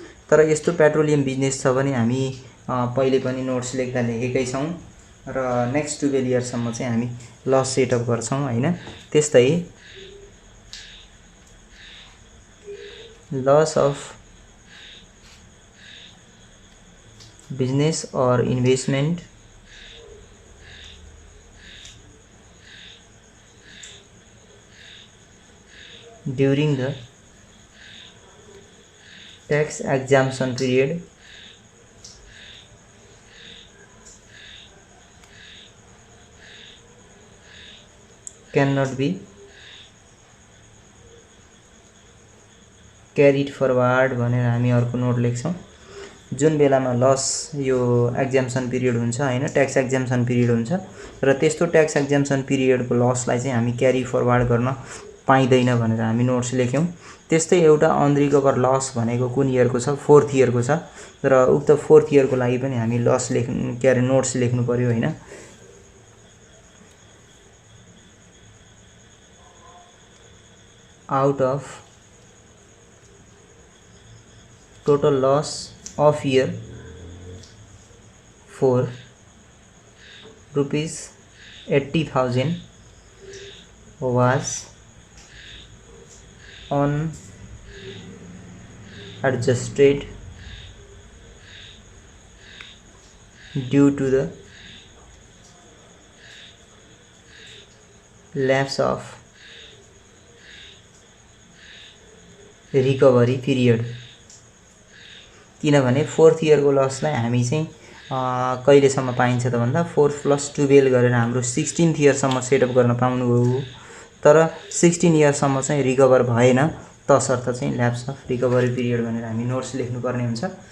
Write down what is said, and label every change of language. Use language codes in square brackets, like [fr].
[ne] तर यस्तो petroleum business छ भने हामी पहिले पनि नोट्स लेख्दा लेखेकै छौँ र नेक्स्ट 12 इयर्ससम्म चाहिँ हामी लस सेटअप गर्छौँ हैन। त्यस्तै [en] loss of business or investment during the tax exemption period cannot be carried forward [ne] भनेर हामी अर्को नोट लेख्छौँ। जुन बेलामा लस यो एक्जाम्सन पिरियड हुन्छ हैन, ट्याक्स एक्जाम्सन पिरियड हुन्छ र त्यस्तो ट्याक्स एक्जाम्सन पिरियडको लसलाई चाहिँ हामी क्यारी फरवर्ड गर्न पाइँदैन भनेर हामी नोट्स लेख्यौँ। त्यस्तै एउटा अनरिकभर लस भनेको कुन इयरको छ? 4th इयरको छ र उक्त 4th इयरको लागि पनि हामी लस के अरे नोट्स लेख्नु पर्यो हैन। [en] Out of total loss of year 4 rupees 80,000 was unadjusted due to the lapse of recovery period। [ne] किनभने 4th इयरको लसलाई हामी चाहिँ कहिलेसम्म पाइन्छ त भन्दा 4 + 12 गरेर हाम्रो 16th इयरसम्म सेटअप गर्न पाउनु हो। तर 16 इयरसम्म चाहिँ रिकभर भएन, तसर्थ चाहिँ ल्याप्स अफ रिकभरी पिरियड भनेर हामी नोट्स लेख्नुपर्ने हुन्छ।